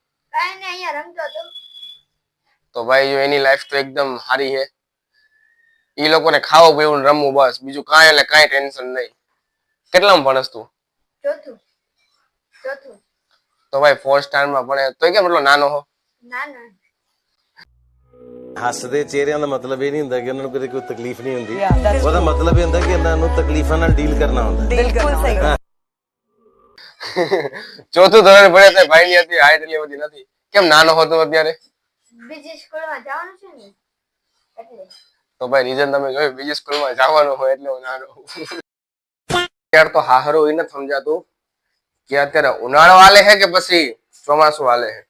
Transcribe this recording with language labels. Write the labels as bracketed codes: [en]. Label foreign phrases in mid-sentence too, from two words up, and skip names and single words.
[gu] કાઈ નઈ, અહીંયા રમતો હતો. તો ભાઈ એની લાઈફ તો એકદમ સારી છે. એ લોકોને ખાવું પીવું રમવું, બસ બીજું કાંઈ એટલે કાંઈ ટેન્શન નહીં. કેટલામાં ભણસ તું? ચોથું. તો ભાઈ 4th સ્ટાન્ડર્ડમાં ભણે, તો કેમ એટલો નાનો હો? નાનો [pa] ਹੱਸਦੇ ਚਿਹਰਿਆਂ ਦਾ ਮਤਲਬ ਇਹ ਨਹੀਂ ਹੁੰਦਾ ਕਿ ਉਹਨਾਂ ਨੂੰ ਕਦੇ ਕੋਈ ਤਕਲੀਫ ਨਹੀਂ ਹੁੰਦੀ। ਉਹਦਾ ਮਤਲਬ ਇਹ ਹੁੰਦਾ ਕਿ ਇਹਨਾਂ ਨੂੰ ਤਕਲੀਫਾਂ ਨਾਲ ડીલ ਕਰਨਾ ਹੁੰਦਾ। [gu] બિલકુલ સહી. ચોથું ધોરણ ભણે તો ભાઈ ની હતી હાઈટ એટલી બધી નથી. કેમ નાનો હતો અત્યારે? બીજી સ્કૂલમાં જવાનું છે ને એટલે. તો ભાઈ રીઝન તમે જોયું, બીજી સ્કૂલમાં જવાનું હોય એટલે હું નાનો. અત્યારે તો હાહરો એને સમજાતું કે અત્યારે ઉનાળો હાલે છે કે પછી ચોમાસું હાલે છે.